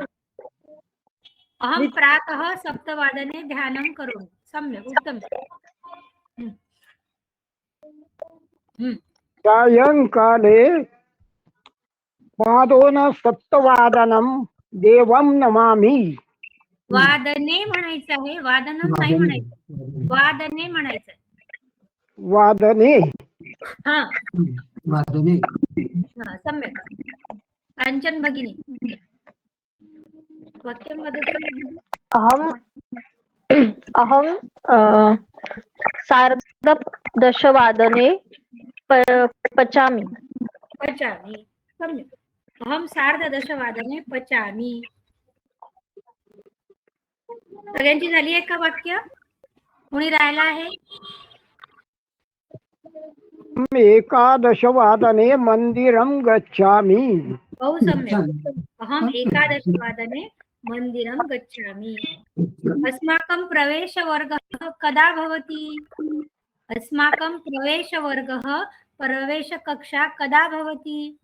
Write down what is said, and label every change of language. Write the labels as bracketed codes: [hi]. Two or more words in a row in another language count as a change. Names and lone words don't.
[sa] अहं प्रातः सप्तवादने ध्यानं करोमि. सम्यक, उत्तम. सायंकाले सप्तवादनं देवं नमामि. [mr] वादने म्हणायचं आहे, वादनम नाही म्हणायचं, वादने म्हणायचं. वादने हा वादने. सम्यक. कांचन भगिनी वाक्यामध्ये [sa] अहं सार्धदशवादने पचामि. पचामि. सम्यक. अहं सार्धदशवादने पचामि. [mr] सगळ्यांची झाली आहे का वाक्य? कोणी राहिला आहे? [sa] एकादशवादने मंदिरं गच्छामि. बहु सम्यक्. अहम् एकादशवादने मन्दिरं गच्छामि. अस्माकं प्रवेशवर्गः कदा भवति? अस्माकं प्रवेशकक्षा कदा भवति?